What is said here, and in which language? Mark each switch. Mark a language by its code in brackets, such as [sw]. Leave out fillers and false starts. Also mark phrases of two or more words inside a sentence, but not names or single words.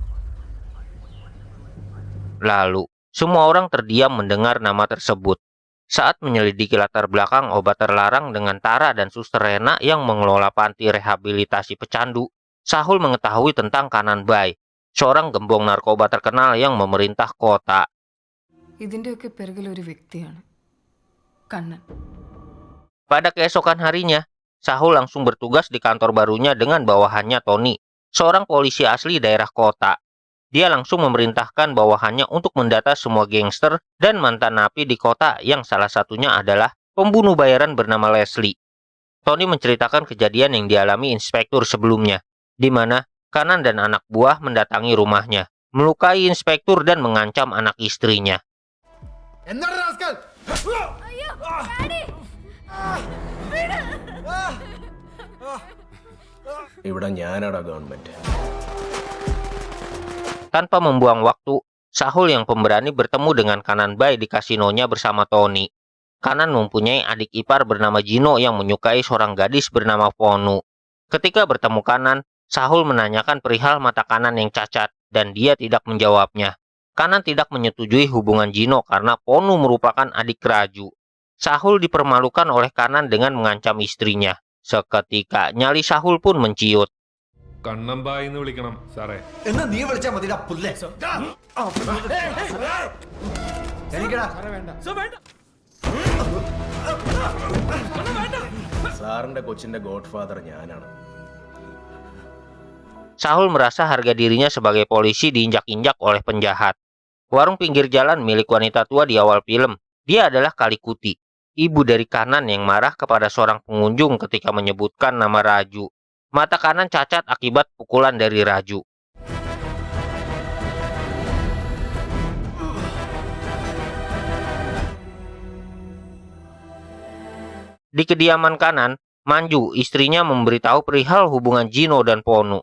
[id] Lalu, semua orang terdiam mendengar nama tersebut. Saat menyelidiki latar belakang obat terlarang dengan Tara dan Suster Rena yang mengelola panti rehabilitasi pecandu, Sahul mengetahui tentang Kanan Bai, seorang gembong narkoba terkenal yang memerintah kota. [ml] ഇതിന്റെയൊക്കെ പിറകിൽ ഒരു വ്യക്തിയാണ് കണ്ണൻ. [id] Pada keesokan harinya, Sahul langsung bertugas di kantor barunya dengan bawahannya Tony, seorang polisi asli daerah kota. Dia langsung memerintahkan bawahannya untuk mendata semua gangster dan mantan napi di kota yang salah satunya adalah pembunuh bayaran bernama Leslie. Tony menceritakan kejadian yang dialami inspektur sebelumnya, di mana Kanan dan anak buah mendatangi rumahnya, melukai inspektur dan mengancam anak istrinya. [ml] ഇവിടെ ഞാനാടാ ഗവൺമെന്റ്. [id] Tanpa membuang waktu, Sahul yang pemberani bertemu dengan Kanan Bai di kasinonya bersama Tony. Kanan mempunyai adik ipar bernama Gino yang menyukai seorang gadis bernama Ponu. Ketika bertemu Kanan, Sahul menanyakan perihal mata kanan yang cacat, dan dia tidak menjawabnya. Kanan tidak menyetujui hubungan Gino karena Ponu merupakan adik Raju. Sahul dipermalukan oleh Kanan dengan mengancam istrinya. Seketika nyali Sahul pun menciut. [ml] കണ്ണമ്പായി എന്ന് വിളിക്കണം സാറേ. എന്നാ നീ വിളിച്ചാ മതിടാ പുല്ലേ. എനിക്കടാ സാറിന്റെ കൊച്ചിന്റെ [en] god father [ml] ഞാനാണ്. [id] Sahul merasa harga dirinya sebagai polisi diinjak-injak oleh penjahat. Warung pinggir jalan milik wanita tua di awal film, dia adalah Kalikuti, ibu dari Kanan yang marah kepada seorang pengunjung ketika menyebutkan nama Raju. Mata kanan cacat akibat pukulan dari Raju. Di kediaman Kanan, Manju, istrinya memberitahu perihal hubungan Gino dan Ponu.